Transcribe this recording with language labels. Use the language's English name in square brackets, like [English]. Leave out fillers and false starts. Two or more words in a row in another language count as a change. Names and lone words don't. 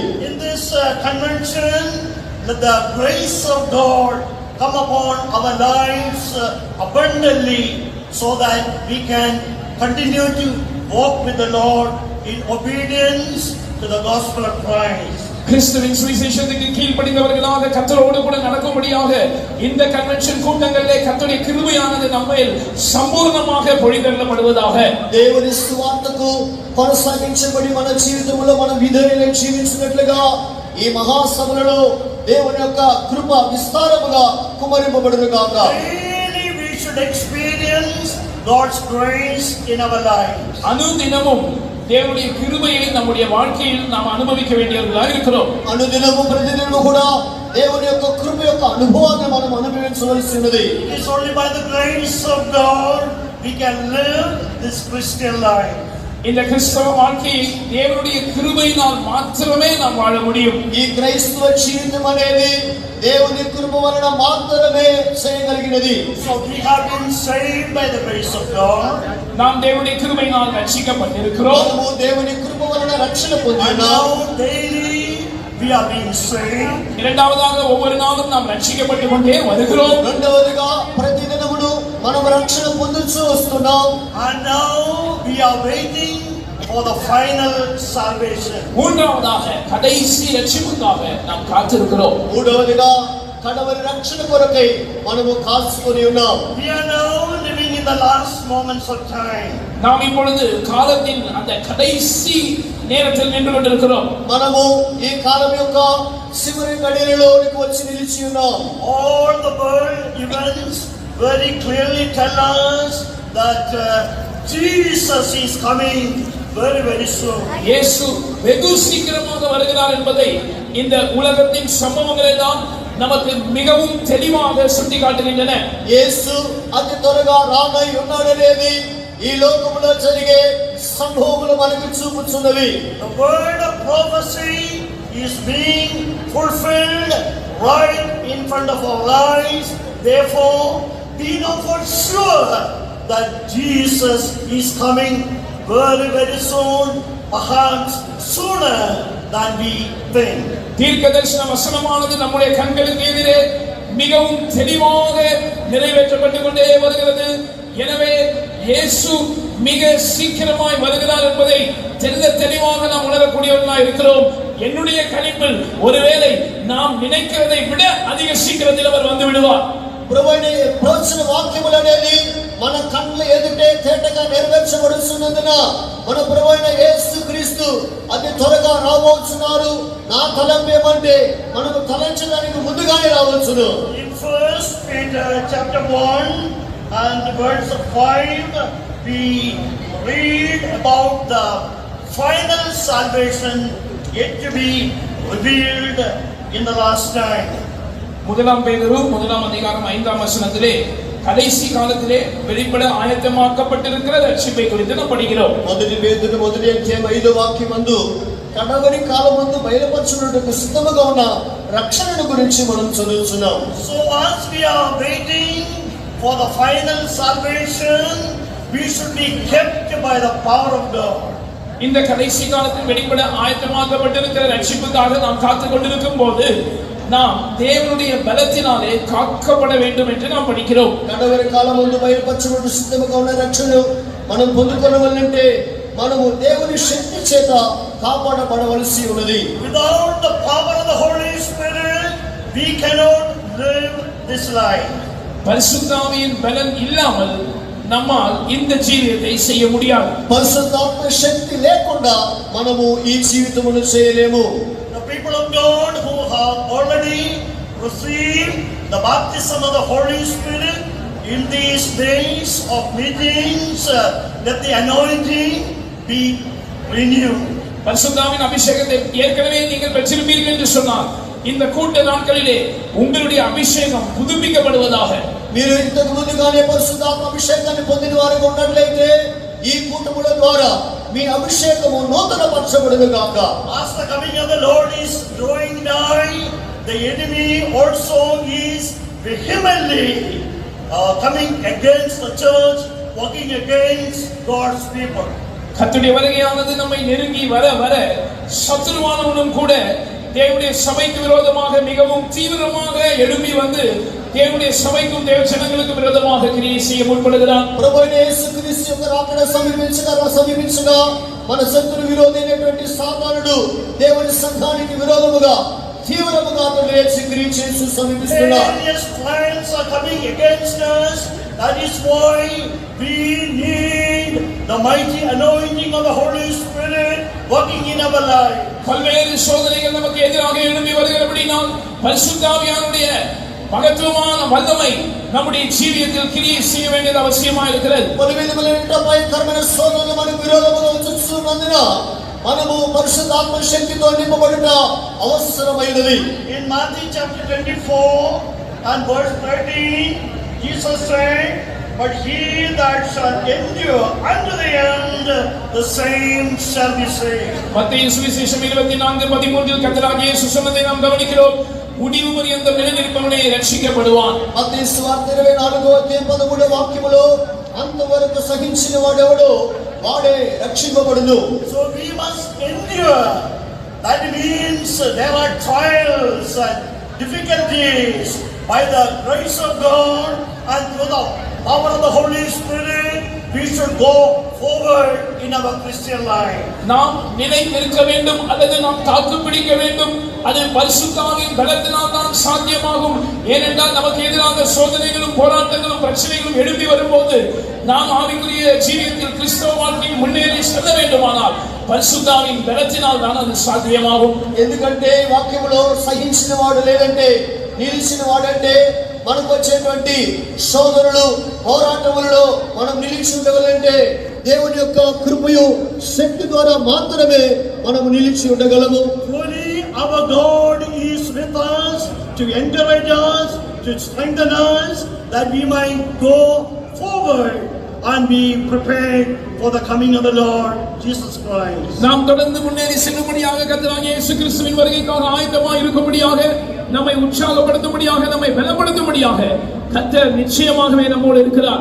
[English] In this convention, let the grace of God come upon our lives abundantly so that we can continue to walk with the Lord in obedience to the gospel of Christ. [Tamil] கிறிஸ்துவின் சுவிசேஷத்துக்கு கீழ்ப்படிந்தவர்களாக கர்த்தரோடு கூட நடக்கும்படியாக இந்த கன்வென்ஷன் கூட்டங்களிலே கர்த்தருடைய கிருபையானது நம்மேல் சம்பூர்ணமாக பொழிந்தருளப்படுவதாக. [Telugu] దేవుని సువార్తకు కొనసాగించబడి మన జీవితంలో మన విధేయులై జీవించినట్లుగా ఈ మహాసభలలో దేవుని యొక్క కృప విస్తారముగా కుమ్మరింపబడును గాక. [English] Really we should experience God's grace in our lives. [Tamil] அனுதினமும் தேவனுடைய கிருபையை நம்முடைய வாழ்க்கையில் நாம் அனுபவிக்க வேண்டியவர்களாக இருக்கிறோம். [Telugu] అనుదినము ప్రతిదినము కూడా దేవుని యొక్క కృప యొక్క అనుభవాన్ని మనం అనుభవించవలసి ఉన్నది. [English] It is only by the grace of God we can live this Christian life. [Tamil] இந்த கிறிஸ்தவ வாழ்க்கையை தேவனுடைய கிருபையினால் மாத்திரமே நாம் வாழ முடியும். [Telugu] ఈ క్రైస్తవ జీవితం అనేది దేవుని కృప వలన మాత్రమే చేయగలిగినది. [English] So we have been saved by the grace of God. [Tamil] நாம் தேவனுடைய கிருபையினால் ரட்சிக்கப்பட்டிருக்கிறோம். [Telugu] మనము దేవుని కృప వలన రక్షణ [English] And [Telugu] పొందినాము. [English] now daily we are being saved. [Tamil] இரண்டாவதாக ஒவ்வொரு நாளும் நாம் ரட்சிக்கப்பட்டுக் கொண்டே வருகிறோம். [Telugu] రెండవదిగా ప్రతిదినమును మనం రక్షణ పొందుతూ వస్తున్నాం. [English] And now we are waiting for the final salvation. [Tamil] மூன்றாவதாக கடைசி ரட்சிப்புக்காக நாம் காத்திருக்கிறோம். [Telugu] మూడవదిగా కడవరి రక్షణ కొరకై మనము కాచుకొని ఉన్నాం. [English] We are now living in the last moments of time. [Tamil] நாம் இப்பொழுது காலத்தின் அந்த கடைசி நேரத்தில் நின்று கொண்டிருக்கிறோம். [Telugu] మనము ఈ కాలం యొక్క చివరి గడియలోనికి వచ్చి నిలిచి ఉన్నాం. [English] All the world events very clearly tell us that Jesus is coming very, very soon. [Tamil] இயேசு வெகு சீக்கிரமாக வருகிறார் என்பதை இந்த உலகத்தின் சம்பவங்கள் எல்லாம் நமக்கு மிகவும் தெளிவாக சுட்டிக்காட்டுகின்றன. [Telugu] యేసు అతి త్వరగా రానై ఉన్నాడనేది ఈ లోకములో జరిగే సంభవములు మనకు చూపుచున్నవి. [English] The word of prophecy is being fulfilled right in front of our eyes. Therefore, we know for sure that Jesus is coming very, very soon, perhaps sooner than we think. [Tamil] தீர்க்கதரிசன வசனமானது நம்முடைய கண்களுக்கு எதிரே மிகவும் தெளிவாக நிறைவேற்றப்பட்டுக் கொண்டே வருகிறது. எனவே இயேசு மிக சீக்கிரமாய் வருகிறார் என்பதை தெளிவாக நாம் உணரக்கூடியவர்களாக இருக்கிறோம். என்னுடைய கணிப்பில் ஒருவேளை நாம் நினைக்கிறதை விட அதிக சீக்கிரத்தில் அவர் வந்து விடுவார். [Telugu] ప్రభువైన ప్రవచన వాక్యములు అనేది మన కళ్ళ ఎదుటే తేటగా నెరవేర్చబడుతున్నందున మన ప్రభువైన యేసుక్రీస్తు అతి త్వరగా రాబోతున్నారు. నా తలంపు ఏమంటే మనము తలంచడానికి ముందుగానే రావచ్చును. [English] In 1 Peter chapter 1 and verse 5, we read about the final salvation yet to be revealed in the last time. [Tamil] முதலாம் பேதுரு முதலாம் அதிகாரம் 5ஆம் வசனத்திலே கடைசி காலத்திலே வெளிப்பட ஆயத்தமாக்கப்பட்டிருக்கிற ரட்சிப்பை குறித்து நாம் படிக்கிறோம். [Telugu] మొదటి పేతురు మొదటి అధ్యాయం 5వ వాక్యమందు కడవరి కాలమందు బయలుపరచుటకు సిద్ధముగా ఉన్న రక్షణను గురించి మనం చదువుతున్నాం. [English] So as we are waiting for the final salvation, we should be kept by the power of God. [Tamil] இந்த கடைசி காலத்தில் வெளிப்பட ஆயத்தமாக்கப்பட்டிருக்கிற ரட்சிப்புக்காக நாம் காத்துக் கொண்டிருக்கும் போது நாம் தேவனுடைய பலத்தினாலே காக்கப்பட வேண்டும் என்று நாம் படிக்கிறோம். [Telugu] కడవరి కాలమందు బయలుపరచుటకు సిద్ధముగా ఉన్న రక్షణను మనం పొందుకొనవలెనంటే మనము దేవుని శక్తి చేత కాపాడబడవలసి ఉన్నది. [English] Without the power of the Holy Spirit, we cannot live this life. [Tamil] பரிசுத்தாவியின் பலன் இல்லாமல் நம்மால் இந்த ஜீவியத்தை செய்ய முடியாது. [Telugu] పరిశుద్ధాత్మ శక్తి లేకుండా మనము ఈ జీవితమును చేయలేము. [English] The people of God who have already received the baptism of the Holy Spirit in these days of meetings, let the anointing be renewed. [Tamil] பரிசுத்தாவின் அபிஷேகத்தை ஏற்கனவே நீங்கள் பெற்றிருப்பீர்கள் என்று சொன்னார். இந்த கூட்ட நாட்களிலே உங்களுடைய அபிஷேகம் புதுப்பிக்கப்படுவதாக. [Telugu] మీరు ఇంతకు ముందుగానే పరిశుద్ధాత్మ అభిషేకాన్ని పొందిన వారుగా ఉన్నట్లయితే ఈ కూటముల ద్వారా మీ అభిషేకము నూతనపరచబడును గాక. [English] As the coming of the Lord is drawing nigh, the enemy also is vehemently coming against the church, working against God's people. [Tamil] கர்த்தருடைய வருகையானது நம்மை நெருங்கி வர வர சத்துருவானவனும் கூட தேவனுடைய சபைக்கு விரோதமாக மிகவும் தீவிரமாக எழும்பி வந்து தேவனுடைய சபைக்கும் தேவ ஜனங்களுக்கு விரோதமாக கிரியை செய்ய முற்படுகிறான். [Telugu] ప్రభువైన యేసుక్రీస్తు యొక్క రాకడ సమీపించగా మన శత్రు విరోధి అయినటువంటి సాతానుడు దేవుని సంఘానికి విరోధముగా తీవ్రముగా లేచి క్రియ చేసి సమీపిస్తున్నాడు. [English] Various plans are coming against us. That is why we need the mighty anointing of the Holy Spirit working in our life. [Tamil] பல்வேறு சோதனைகள் நமக்கு எதிராக எழும்பி வருகிறபடினால் பரிசுத்த ஆவியானவருடைய மகத்துவமான வல்லமை நம்முடைய ஜீவியத்தில் கிரியை செய்ய வேண்டியது அவசியமாக இருக்கிறது. [Telugu] పలు విధములైన భయంకరమైన శోధనలు మనకు విరోధముగా వచ్చుచున్నందున మనము పరిశుద్ధాత్మ శక్తితో నింపబడుట అవసరమైనది. [English] In Matthew chapter 24 and verse 13, Jesus said, "But he that shall endure unto the end, the same shall be saved." [Tamil] மத்தேயு சுவிசேஷம் 24:13 கர்த்தராகிய இயேசு சொன்னதை நாம் கவனிக்கிறோம். முடிவு பரியந்தம் நிலைநிற்பவனே ரட்சிக்கப்படுவான். [Telugu] మత్తయి సువార్త 24వ అధ్యాయం 13వ వాక్యములో అంతవరకు సహించిన వాడెవడో వాడే రక్షింపబడును. [English] So we must endure. That means there are trials and difficulties. By the grace of God and through the power of the Holy Spirit, we should go forward in our Christian life. [Tamil] நாம் நிலைத்திருக்க வேண்டும் அல்லது நாம் தாக்கு பிடிக்க வேண்டும். அது பரிசுத்த ஆவியின் பலத்தினால் தான் சாத்தியமாகும். ஏனென்றால் நமக்கு எதிராக சோதனைகளும் போராட்டங்களும் பிரச்சனைகளும் எழும்பி வரும்போது நாம் ஆவிக்குரிய ஜீவியத்தில் கிறிஸ்தவ வாழ்க்கையில் முன்னேறி செல்ல வேண்டுமானால் பரிசுத்த ஆவியின் பலத்தினால் தான் அது சாத்தியமாகும். [Telugu] ఎందుకంటే వాక్యములో సహించిన వాడు లేదంటే నిలిచిన వాడంటే మనకు వచ్చేటువంటి సోదరులు పోరాటములలో మనం నిలిచి ఉండగలంటే దేవుని యొక్క కృపయు శక్తి ద్వారా మాత్రమే మనం నిలిచి ఉండగలము. [English] Truly our God is with us to encourage us, to strengthen us, that we might go forward and be prepared for the coming of the Lord Jesus Christ. [Tamil] நாம் தொடர்ந்து முன்னேறி செல்லும்படியாக கர்த்தராகிய இயேசு கிறிஸ்துவின் வருகைக்காக ஆயத்தமாய் இருக்கும்படியாக நம்மை உற்சாகப்படுத்தும்படியாக நம்மை பலப்படுத்தும்படியாக கர்த்தர் நிச்சயமாகவே நம்மோடு இருக்கிறார்.